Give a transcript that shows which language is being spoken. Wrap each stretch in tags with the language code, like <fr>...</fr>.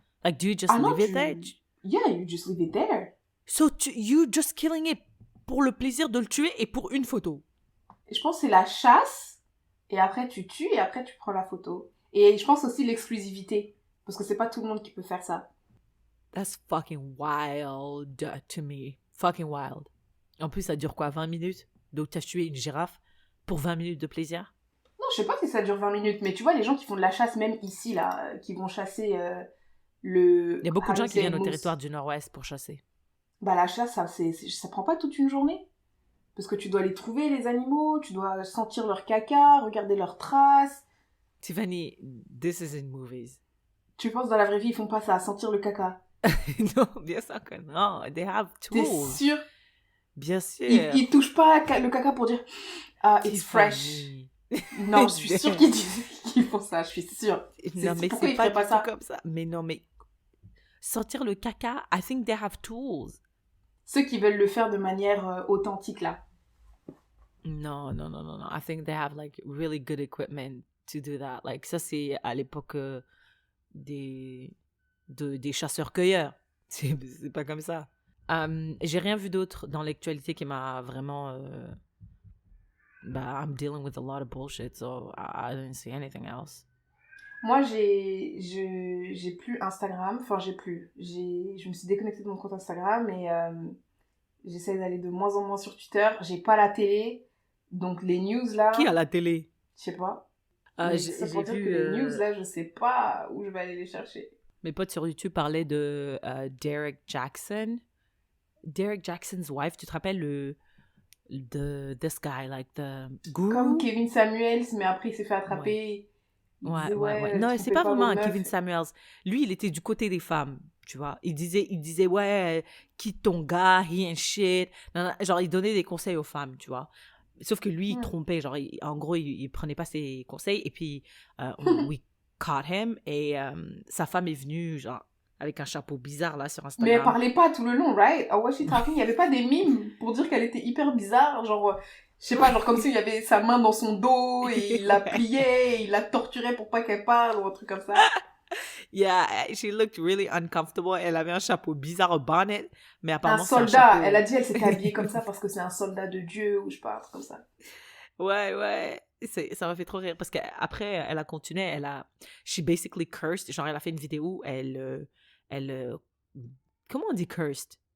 <en>Like, do you just leave it there? Yeah, you just leave it there. So you just killing it</en> <fr>pour le plaisir de le tuer et pour une photo? Je pense que c'est la chasse, et après tu tues, et après tu prends la photo. Et je pense aussi l'exclusivité. Parce que c'est pas tout le monde qui peut faire ça.</fr> <en>That's fucking wild to me. Fucking wild.</en> <fr>En plus, ça dure quoi, 20 minutes? Donc, t'as tué une girafe pour 20 minutes de plaisir? Non, je sais pas si ça dure 20 minutes, mais tu vois, les gens qui font de la chasse, même ici, là, qui vont chasser le... Il y a beaucoup de gens qui viennent au territoire du Nord-Ouest pour chasser. Bah, la chasse, ça prend pas toute une journée. Parce que tu dois les trouver, les animaux, tu dois sentir leur caca, regarder leurs traces.</fr> <en>Tiffany, this is in movies.</en> <fr>Tu penses dans la vraie vie, ils font pas ça, sentir le caca? Non, bien sûr que non.</fr> <en>They have tools.</en> <fr>T'es sûr? Bien sûr. Ils touchent pas le caca pour dire</fr> <en>it's fresh.</en> <fr>Non, je suis sûre qu'ils font ça, je suis sûre. Non, mais c'est pas du tout comme ça. Mais non, mais sentir le caca,</fr> <en>I think they have tools.</en> <fr>Ceux qui veulent le faire de manière authentique, là. Non, non, non, non, non.</fr> <en>I think they have like really good equipment to do that.</en> <fr>Like ça, c'est à l'époque des, des chasseurs-cueilleurs. C'est pas comme ça. J'ai rien vu d'autre dans l'actualité qui m'a vraiment...</fr> <en>bah, I'm dealing with a lot of bullshit, so I didn't see anything else.</en> <fr>Moi, j'ai plus Instagram. Enfin, je me suis déconnectée de mon compte Instagram et j'essaie d'aller de moins en moins sur Twitter. J'ai pas la télé. Donc, les news là, Qui a la télé? je sais pas. Mais ça pour dire que les news là, je sais pas où je vais aller les chercher. Mes potes sur YouTube parlaient de Derek Jackson. Derek Jackson's wife, tu te rappelles this guy, like the guru? Comme Kevin Samuels, mais après il s'est fait attraper. Ouais. Ouais. Non, c'est pas vraiment un Kevin Samuels. Lui, il était du côté des femmes, tu vois. Il disait ouais, quitte ton gars,</fr> <en>he ain't shit.</en> <fr>Non, non, genre, il donnait des conseils aux femmes, tu vois. Sauf que lui, il trompait. Genre, en gros, il prenait pas ses conseils. Et puis,</fr> <en>we caught him.</en> <fr>Et sa femme est venue, genre, avec un chapeau bizarre, là, sur Instagram. Mais elle parlait pas tout le long, right? À What She Talking, il y avait pas des mimes pour dire qu'elle était hyper bizarre. Genre, je sais pas, genre comme s'il y avait sa main dans son dos et il la pliait et il la torturait pour pas qu'elle parle ou un truc comme ça.</fr> <en>Yeah, she looked really uncomfortable.</en> <fr>Elle avait un chapeau bizarre, un bonnet, mais apparemment un soldat. Elle a dit elle s'était habillée comme ça parce que c'est un soldat de Dieu ou je sais pas, un truc comme ça. Ouais. Ça m'a fait trop rire parce qu'après, elle a continué.</fr> <en>She basically cursed.</en> <fr>Genre, elle a fait une vidéo où elle comment on dit cursed?</fr>